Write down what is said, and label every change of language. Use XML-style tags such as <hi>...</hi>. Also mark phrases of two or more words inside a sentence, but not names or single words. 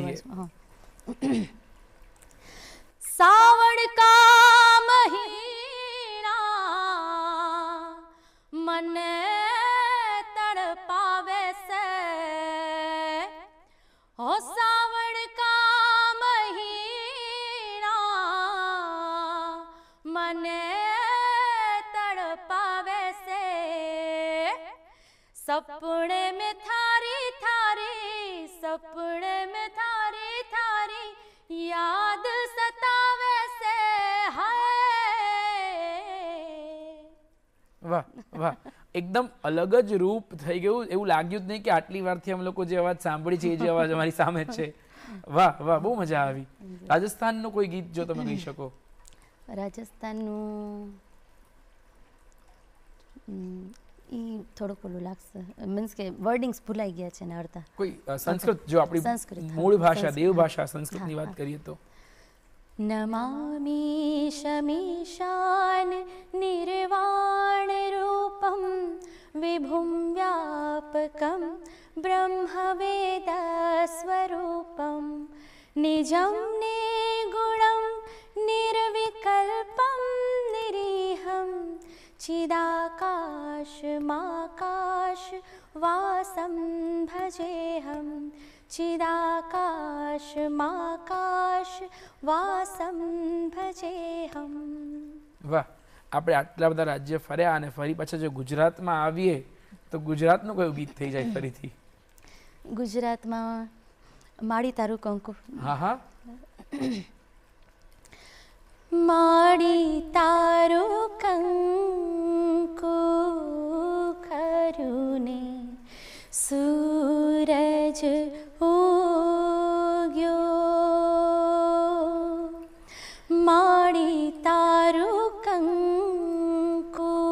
<gu>અવાજમાં, હા.</gu> <raj>सावण का महिना</raj> <gu>મને તડપાવે છે</gu> <raj>ओ सावण का महिना</raj> <gu>મને તડપાવે છે</gu> <raj>સપને में थारी थारी सपने में थारी थारी याद सतावे से हाय।</raj> <gu>વાહ વાહ, એકદમ અલગ જ રૂપ થઈ ગયું. એવું લાગ્યું જ નહીં કે આટલી વારથી અમે લોકો જે અવાજ સાંભળી છે એ જે અવાજ અમારી સામે છે. વાહ વાહ, બહુ મજા આવી. રાજસ્થાનનું કોઈ ગીત જો તમે ગઈ શકો? રાજસ્થાનનું એ થોડુંક ઓલું લાગશે મીન્સ કે વર્ડિંગ્સ ભૂલાઈ ગયા છે ને અડધા. કોઈ સંસ્કૃત, જો આપણી સંસ્કૃત, હા, મૂળ ભાષા સંસ્કૃત. દેવ ભાષા સંસ્કૃતની હા, વાત હા. કરીએ તો</gu> <sa>नमामि शमीशान निर्वाण रूपं विभुं व्यापकं ब्रह्मवेदस्वरूपं निजं निर्गुणं निर्विकल्पं निरीहं चिदाकाशमाकाश वासं भजेऽहं चिदाकाशमाकाश वासं भजेऽहं।</sa> <gu>વાહ, આપણે આટલા બધા રાજ્ય ફર્યા અને ફરી પાછા જો ગુજરાતમાં આવીએ તો ગુજરાતનું કયું ગીત થઈ જાય ફરીથી? ગુજરાતમાં માડી તારું કંકુ. હા હા, માડી તારું કંકુ ખરું ને સૂરજ ઉગ્યો માડી તારું કંકુ</gu>